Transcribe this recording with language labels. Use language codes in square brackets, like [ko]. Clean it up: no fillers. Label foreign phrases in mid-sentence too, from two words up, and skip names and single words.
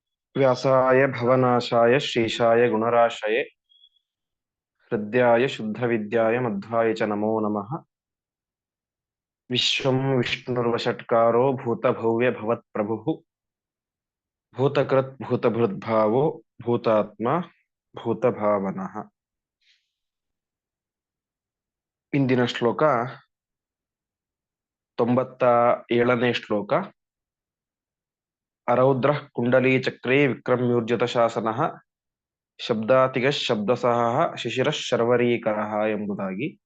[sa] व्यासाय भवनाशाय श्रीशाय गुणराशये हृद्याय शुद्धविद्याय मध्वाय च नमो नमः। विश्वं विष्णुर्वषट्कारो भूतभव्य भवत्प्रभुः भूतकृत् भूतभृद्भावो भूतात्मा भूतभावनः। [kn] ಇಂದಿನ ಶ್ಲೋಕ 97ನೇ ಶ್ಲೋಕ. [sa] ಅರೌದ್ರ ಕುಂಡಲೀ ಚಕ್ರೇ ವಿಕ್ರಮ್ಯೂರ್ಜಿತ ಶಾಸನಃ ಶಬ್ದಾತಿಗ ಶಬ್ದಸಹ ಶಿಶಿರ ಶರ್ವರೀಕರಃ ಎಂಬುದಾಗಿ.